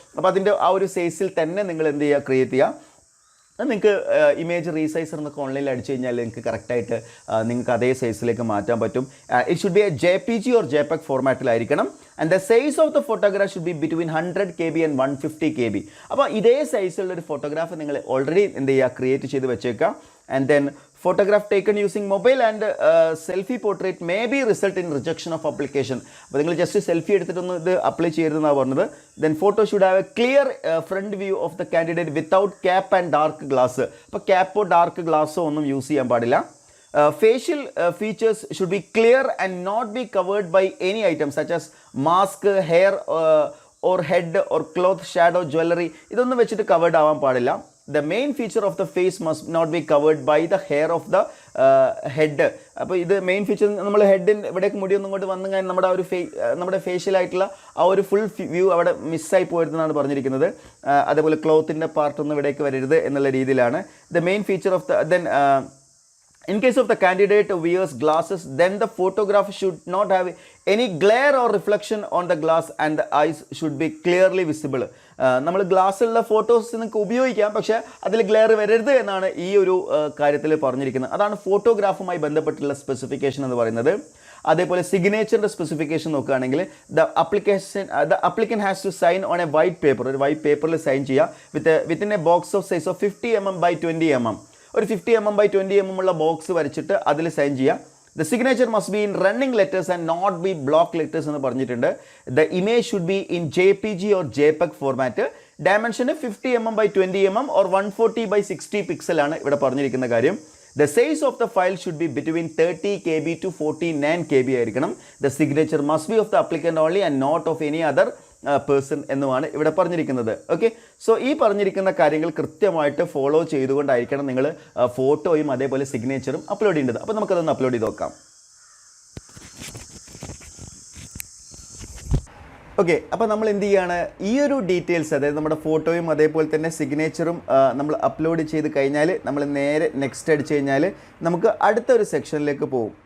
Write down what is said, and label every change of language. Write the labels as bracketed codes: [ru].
[ml] അപ്പോൾ അതിൻ്റെ ആ ഒരു സൈസിൽ തന്നെ നിങ്ങൾ എന്ത് ചെയ്യുക, ക്രിയേറ്റ് ചെയ്യുക. നിങ്ങൾക്ക് ഇമേജ് റീസൈസർ എന്നൊക്കെ ഓൺലൈനിൽ അടിച്ചു കഴിഞ്ഞാൽ നിങ്ങൾക്ക് കറക്റ്റായിട്ട് നിങ്ങൾക്ക് അതേ സൈസിലേക്ക് മാറ്റാൻ പറ്റും. [en] It should be a JPG or JPEG ഫോർമാറ്റിലായിരിക്കണം. And the size of the photograph should be between 100 KB and 150 KB. [ml] അപ്പോൾ ഇതേ സൈസിലുള്ളൊരു ഫോട്ടോഗ്രാഫ് നിങ്ങൾ ഓൾറെഡി എന്ത് ചെയ്യുക, ക്രിയേറ്റ് ചെയ്ത് വെച്ചേക്കുക. And then [en] photograph taken using mobile and selfie portrait may be result in rejection of application. [ml] അപ്പോൾ നിങ്ങൾ just selfie എടുത്തിട്ടൊന്നും ഇത് അപ്ലൈ ചെയ്യരുതെന്നാണ് പറഞ്ഞത്. [en] Then photo should have a clear front view of the candidate without cap and dark glass. [ml] അപ്പോൾ ക്യാപ്പോ dark ഗ്ലാസ്സോ ഒന്നും use ചെയ്യാൻ പാടില്ല. [en] Facial features should be clear and not be covered by any items such as mask, hair or head or cloth, shadow, jewelry. [ml] ഇതൊന്നും വെച്ചിട്ട് covered ആവാൻ പാടില്ല. [en] The main feature of the face must not be covered by the hair of the head. [ml] അപ്പോൾ ഇത് main feature നമ്മൾ ഹെഡിന് ഇവിടേക്ക് മുടിയൊന്നും കൊണ്ട് വന്നു കഴിഞ്ഞാൽ നമ്മുടെ ആ ഒരു നമ്മുടെ ഫേഷ്യൽ ആയിട്ടുള്ള ആ ഒരു ഫുൾ വ്യൂ അവിടെ മിസ്സായി പോയിരുന്നെന്നാണ് പറഞ്ഞിരിക്കുന്നത്. അതേപോലെ ക്ലോത്തിൻ്റെ പാർട്ടൊന്നും ഇവിടേക്ക് വരരുത് എന്നുള്ള രീതിയിലാണ്. [en] The main feature of the in case of the candidate wears glasses, then the photograph should not have any glare or reflection on the glass and the eyes should be clearly visible. [ml] നമ്മൾ ഗ്ലാസ്സുള്ള photos നിങ്ങൾക്ക് ഉപയോഗിക്കാം, പക്ഷേ അതിൽ glare വരരുത് എന്നാണ് ഈ ഒരു കാര്യത്തിൽ പറഞ്ഞിരിക്കുന്നത്. അതാണ് ഫോട്ടോഗ്രാഫുമായി ബന്ധപ്പെട്ടുള്ള സ്പെസിഫിക്കേഷൻ എന്ന് പറയുന്നത്. അതേപോലെ സിഗ്നേച്ചറിൻ്റെ സ്പെസിഫിക്കേഷൻ നോക്കുകയാണെങ്കിൽ [en] The applicant has to sign on a white paper. [ml] ഒരു വൈറ്റ് പേപ്പറിൽ സൈൻ ചെയ്യുക [en] Within a box of size of 50 mm by 20 mm. [ml] ഒരു 50 mm by 20 mm ഉള്ള ബോക്സ് വരച്ചിട്ട് അതിൽ സൈൻ ചെയ്യുക. [en] the signature must be in running letters and not be block letters [ml] എന്ന് പറഞ്ഞിട്ടുണ്ട്. [en] The image should be in JPG or JPEG format. ഡയമെൻഷന് 50 mm by 20 mm or 140 by 60 പിക്സലാണ് [ml] ഇവിടെ പറഞ്ഞിരിക്കുന്ന കാര്യം. [en] The size of the file should be between 30 KB to 49 KB [ml] ആയിരിക്കണം. [en] The signature must be of the applicant only and not of any other person [ml] എന്നുമാണ് ഇവിടെ പറഞ്ഞിരിക്കുന്നത്. Okay, so ഈ പറഞ്ഞിരിക്കുന്ന കാര്യങ്ങൾ കൃത്യമായിട്ട് ഫോളോ ചെയ്തുകൊണ്ടായിരിക്കണം നിങ്ങൾ ഫോട്ടോയും അതേപോലെ സിഗ്നേച്ചറും അപ്ലോഡ് ചെയ്യേണ്ടത്. അപ്പോൾ നമുക്കതൊന്ന് അപ്ലോഡ് ചെയ്ത് നോക്കാം. ഓക്കെ, അപ്പോൾ നമ്മൾ എന്ത് ചെയ്യുകയാണ്, ഈ ഒരു ഡീറ്റെയിൽസ് അതായത് നമ്മുടെ ഫോട്ടോയും അതേപോലെ തന്നെ സിഗ്നേച്ചറും നമ്മൾ അപ്ലോഡ് ചെയ്ത് കഴിഞ്ഞാൽ നമ്മൾ നേരെ നെക്സ്റ്റ് അടിച്ച് കഴിഞ്ഞാൽ നമുക്ക് അടുത്തൊരു സെക്ഷനിലേക്ക് പോകും.